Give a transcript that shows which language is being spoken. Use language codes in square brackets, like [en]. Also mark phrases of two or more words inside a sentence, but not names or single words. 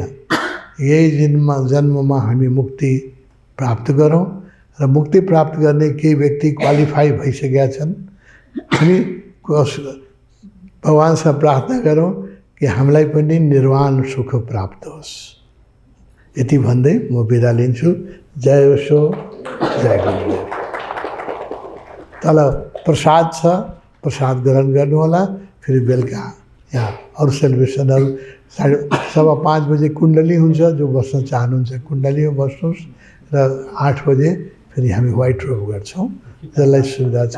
[ne] यही जन्ममा हामी मुक्ति प्राप्त गरौँ र मुक्ति प्राप्त गर्ने केही व्यक्ति क्वालिफाई भइसकेका छन्। हामी भगवान्सँग प्रार्थना गरौँ कि हामीलाई पनि निर्वाण सुख प्राप्त होस्। यति भन्दै म बिदा लिन्छु। जय होसो, जय गुरुदेव। तल प्रसाद छ, प्रसाद ग्रहण गर्नुहोला। फेरि बेलुका यहाँ अरू सेलिब्रेसनहरू 5:15 बजे कुण्डली हुन्छ, जो बस्न चाहनुहुन्छ कुण्डलीमा बस्नुहोस्। र 8 बजे फेरि हामी [en] white robe [ne] गर्छौँ, जसलाई सुविधा छ।